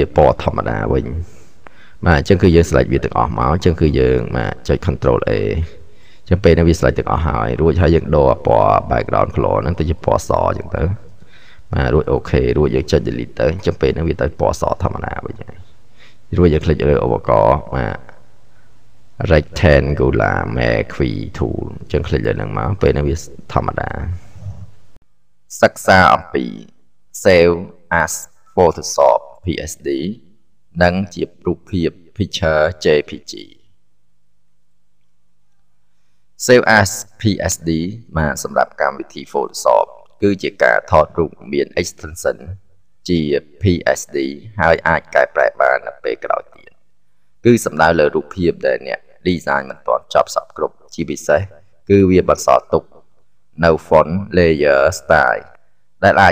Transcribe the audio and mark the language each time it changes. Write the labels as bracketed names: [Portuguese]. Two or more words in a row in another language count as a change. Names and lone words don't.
[Khmer] ពណ៌ធម្មតាវិញបាទអញ្ចឹងគឺយើង select វាទាំងអស់មកអញ្ចឹងគឺយើងបាទចុច Ctrl A អញ្ចឹងពេលនេះវា select ទាំងអស់ហើយរួចហើយយើងដូរពណ៌ [English] background color [Khmer] ហ្នឹងទៅជាពណ៌សអញ្ចឹងទៅបាទរួចអូខេរួចយើងចុច delete ទៅអញ្ចឹងពេលហ្នឹងវាទៅពណ៌សធម្មតាវិញហើយរួចយើងคลิกលើឧបករណ៍បាទ [English] rectangular marquee tool [Khmer] អញ្ចឹងคลิกលើហ្នឹងមកពេលហ្នឹងវាធម្មតាសិក្សាអំពី [English] save as Photoshop PSD [Khmer] និងជារូបភាព [English] picture JPG save as PSD [Khmer] បាទសម្រាប់កម្មវិធី Photoshop គឺជាការថតរូបមាន extension ជា PSD ហើយអាចកែប្រែបាននៅពេលក្រោយទៀតគឺសំដៅលើរូបភាពដែលអ្នក design មិនទាន់ចប់សពគ្រប់ជាពិសេសគឺវាបន្សល់ទុកនៅ [English] font layer style [Khmer] ដែលអាច